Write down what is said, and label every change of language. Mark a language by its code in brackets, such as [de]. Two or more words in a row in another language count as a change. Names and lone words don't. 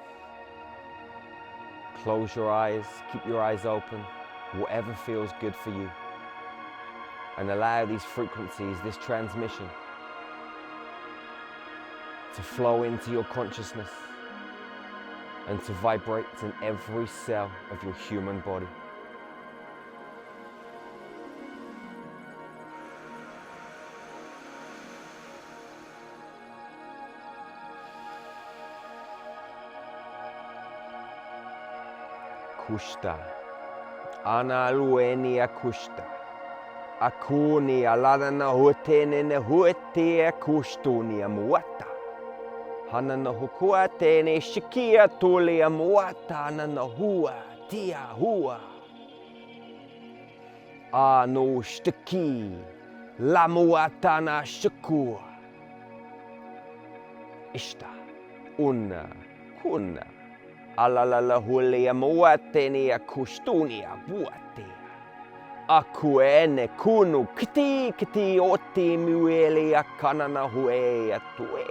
[en] Close your eyes, keep your eyes open, whatever feels good for you. And allow these frequencies, this transmission, to flow into your consciousness and to vibrate in every cell of your human body. Kushta, analuenia kushta, akuni aladana hutenene huetia kustunia muata, hanana hukuatene shikia tulia muata nana hua tia hua, anu shtaki la muatana shakua, ishta una kuna. Alalala hulia muatenia kustunia buatea. Akuene kunu kiti oti muelia kanana huea tuea.